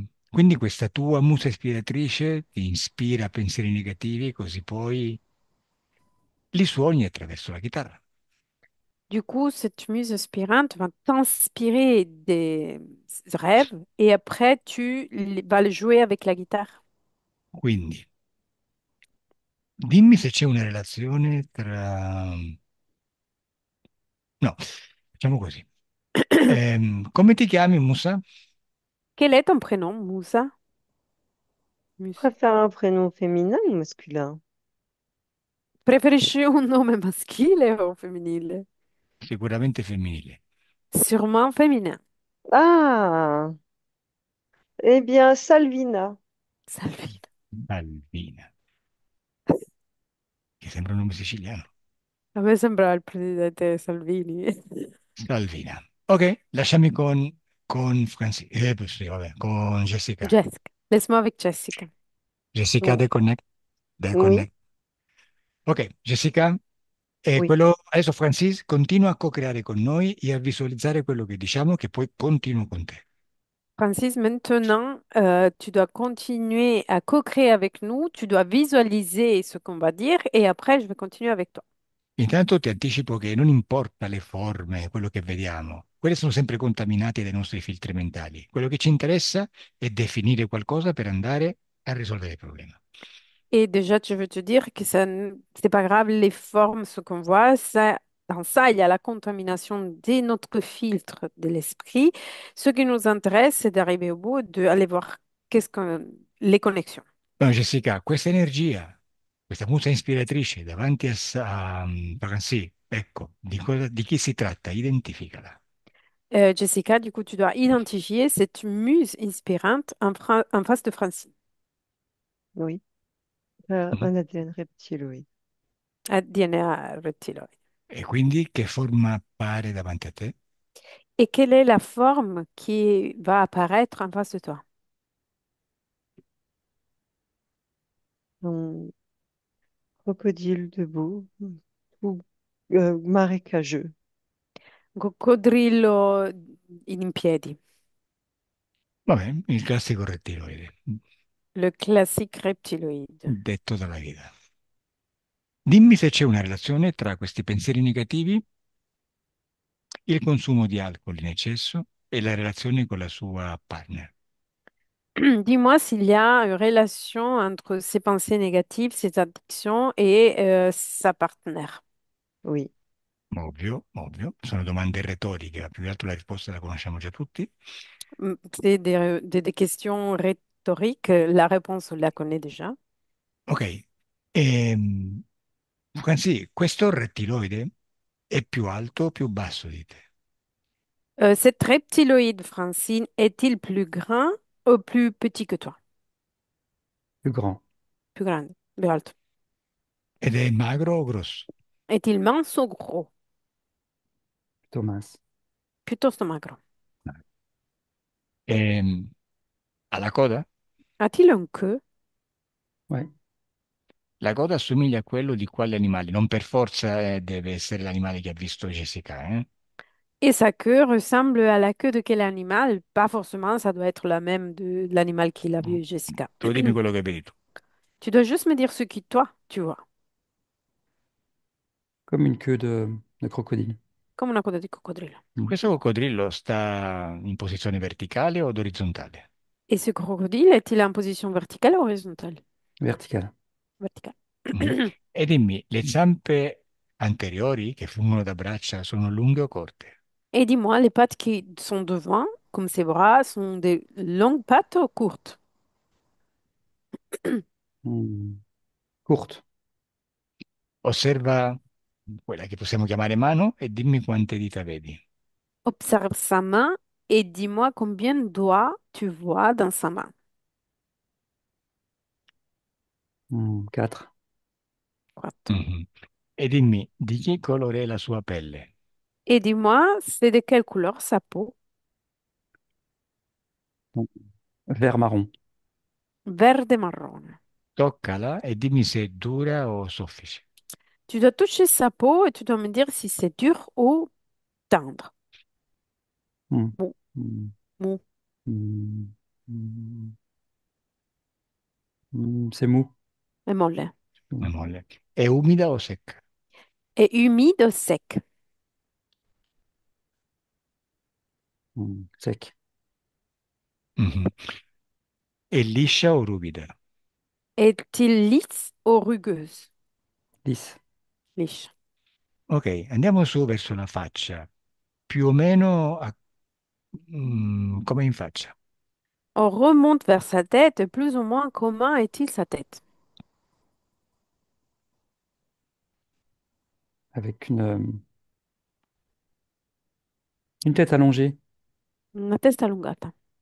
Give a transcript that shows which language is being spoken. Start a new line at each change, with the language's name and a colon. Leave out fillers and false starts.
Italian: Quindi questa tua musa ispiratrice ti ispira pensieri negativi, così poi li suoni attraverso la chitarra.
French: Du coup, cette muse inspirante va t'inspirer des rêves et après, vas le jouer avec la guitare.
Italian: Quindi, dimmi se c'è una relazione tra... No, facciamo così. Come ti chiami, Musa?
French: Quel est ton prénom, Moussa? Mus. Préfère un prénom féminin ou masculin?
Italian: Preferisci un nome maschile o femminile? Sicuramente femminile.
French: Sûrement féminin. Ah, eh bien, Salvina. Salvina.
Italian: Albina, che sembra un nome siciliano. A me sembra il presidente Salvini. Salvina. Ok, lasciami con Franci, sì, vabbè, con Jessica. Jessica.
French: Laisse-moi avec Jessica. Jessica, deconnect, oui, deconnect. Ok, Jessica, oui.
Italian: quello, adesso Francis continua a co-creare con noi e a visualizzare quello che diciamo, che poi continuo con te.
French: Francis, maintenant, tu dois continuer à co-créer avec nous. Tu dois visualiser ce qu'on va dire et après, je vais continuer avec toi.
Italian: Intanto ti anticipo che non importa le forme, quello che vediamo, quelle sono sempre contaminate dai nostri filtri mentali. Quello che ci interessa è definire qualcosa per andare a risolvere il problema.
French: Et déjà, je veux te dire que c'est pas grave les formes, ce qu'on voit. Ça, dans ça, il y a la contamination de notre filtre de l'esprit. Ce qui nous intéresse, c'est d'arriver au bout, d'aller voir les connexions.
Italian: No, Jessica, questa energia, questa musa ispiratrice davanti a Franci, ecco, di chi si tratta? Identificala.
French: Jessica, du coup, tu dois identifier cette muse inspirante en face de Francine. Oui. Mhm. Un ADN reptiloïde.
Italian: DNA reptiloide. E quindi che forma appare davanti a te?
French: Et quelle est la forme qui va apparaître en face de toi? Un crocodile debout, ou marécageux.
Italian: Coccodrillo in piedi. Vabbè, il classico rettiloide,
French: Le classique reptiloïde.
Italian: detto dalla vita. Dimmi se c'è una relazione tra questi pensieri negativi, il consumo di alcol in eccesso e la relazione con la sua partner.
French: Dis-moi s'il y a une relation entre ses pensées négatives, ses addictions et sa partenaire. Oui,
Italian: Ovvio, ovvio, sono domande retoriche, ma più che altro la risposta la conosciamo già tutti.
French: C'est des questions rhétoriques. La réponse, on la connaît déjà.
Italian: Ok, ehm, Franzi, questo rettiloide è più alto o più basso di te?
French: Cet reptiloïde, Francine, est-il plus grand ou plus petit que toi? Plus grand, Plus grande, plus alto.
Italian: Ed è magro o grosso?
French: Est-il mince ou gros? plutôt mince.
Italian: Piuttosto magro. Ehm, Ha la coda?
French: A-t-il une queue? Ouais.
Italian: La coda assomiglia a quello di quale animale? Non per forza deve essere l'animale che ha visto Jessica, eh?
French: Et sa queue ressemble à la queue de quel animal? Pas forcément, ça doit être la même de l'animal qu'il a Mm. vu, Jessica.
Italian: Tu dimmi quello che vedi tu.
French: Tu dois juste me dire ce qui, toi, tu vois. Comme une queue de crocodile.
Italian: Comme una coda di coccodrillo. Mm. Questo coccodrillo sta in posizione verticale o orizzontale?
French: Et ce crocodile est-il en position verticale ou horizontale?
Italian: Verticale.
French: Verticale. Mhm.
Italian: E dimmi, le zampe anteriori che fungono da braccia sono lunghe o corte?
French: Et dis-moi, les pattes qui sont devant, comme ses bras, sont des longues pattes ou courtes? Mm. Courte.
Italian: Osserva quella che possiamo chiamare mano e dimmi quante dita vedi.
French: Observe sa main et dis-moi combien de doigts tu vois dans sa main. Quatre. Droite. Mhm.
Italian: E dimmi, di che colore è la sua pelle?
French: Et dis-moi, c'est de quelle couleur sa peau? Mm. Vert marron.
Italian: Verde marrone. Toccala e dimmi se è dura o soffice.
French: Tu dois toucher sa peau et tu dois me dire si c'est dur ou tendre. Mm. Mou, Mm. mou, Mm. Mm. C'est mou. et molle.
Italian: Una molle. È umida o secca?
French: Et humide ou sec. Sec.
Italian: Mhm. È liscia o ruvida?
French: Est-il lisse ou rugueuse? Lisse.
Italian: Liscia. Ok, andiamo su verso la faccia, più o meno come in faccia.
French: On remonte vers sa tête, et plus ou moins comment est-il sa tête? Avec une tête allongée.
Italian: Una testa allungata.